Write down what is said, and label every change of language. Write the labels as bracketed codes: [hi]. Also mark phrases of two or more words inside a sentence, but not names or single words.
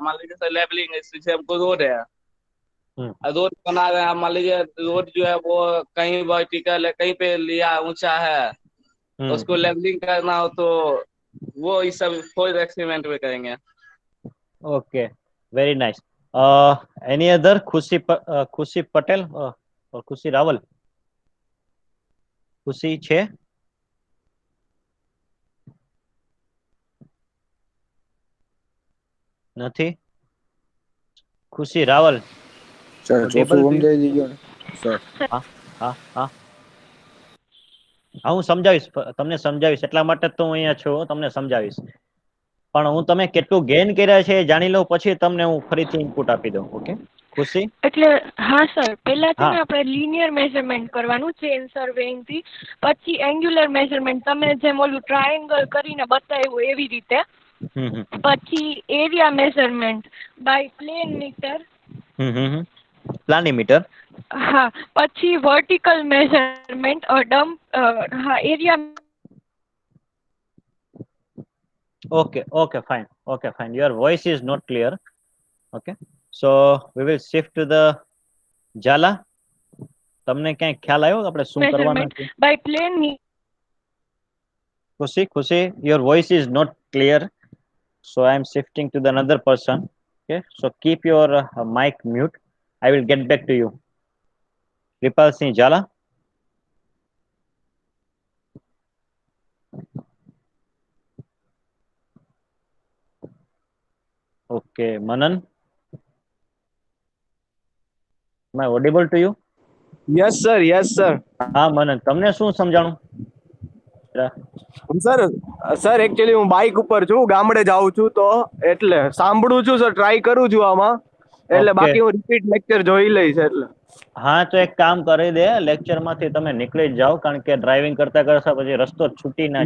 [hi] मान लीजिए [en] sir levelling, [hi] जैसे हमको रोड है, रोड बना रहे हैं, मान लीजिए रोड जो है वो कहीं वर्टिकल है, कहीं पे लिया ऊंचा है, उसको लेवलिंग करना हो तो वो इस सब [en] fourth experiment [hi] में करेंगे. [en] Okay, very nice. Any other? [hi] खुशी पटेल और खुशी रावल? [gu] ખુશી છે? નથી? ખુશી રાવલ સર [en] audible [gu] ચોથું [en] to you? [gu] સમજાઈ દીધો ને સર. હા હા હા હા હું સમજાવીશ તમને સમજાવીશ એટલા માટે જ તો હું અહીંયા છું તમને સમજાવીશ પણ હું તમે કેટલું ગેઇન કર્યા છે એ જાણી લઉં પછી તમને હું ફરીથી ઇનપુટ આપી દઉં ઓકે ખુશી એટલે હા સર પહેલા છે હા ને આપણે [en] linear measurement [gu] કરવાનું [en] chain surveying [gu] થી પછી [en] angular measurement [gu] તમે જેમ ઓલું ટ્રાયેંગલ કરીને બતાવ્યું એવી રીતે હમ હમ [en] પછી area measurement by plane meter પ્લાનીમીટર [gu] હા પછી [en] vertical measurement [gu] હા એરિયા [en] okay fine your voice is not clear okay so we will shift to the Jala [gu] તમને ક્યાંય ખ્યાલ આવ્યો આપણે શું કરવાના [en] મેઝરમેન્ટ [gu] છે [en] by plane ખુશી your voice is not clear so I am shifting to the another person okay so keep your mic mute I will get back to you Kripal Singh Jala okay Manan am I audible to you yes sir [gu] હા મનન તમને શું સમજાણું [en] sir sir actually [gu] હું બાઇક ઉપર છું ગામડે જાઉં છું તો એટલે સાંભળું છું સર ટ્રાય કરું છું આમાં એટલે ઓકે બાકી હું [en] repeat lecture [gu] જોઈ લઈશ એટલે હા તો એક કામ કરી દે લેક્ચર માંથી તમે નીકળી જ જાઓ કારણ કે ડ્રાઇવિંગ કરતા કરતા પછી રસ્તો જ છૂટી ના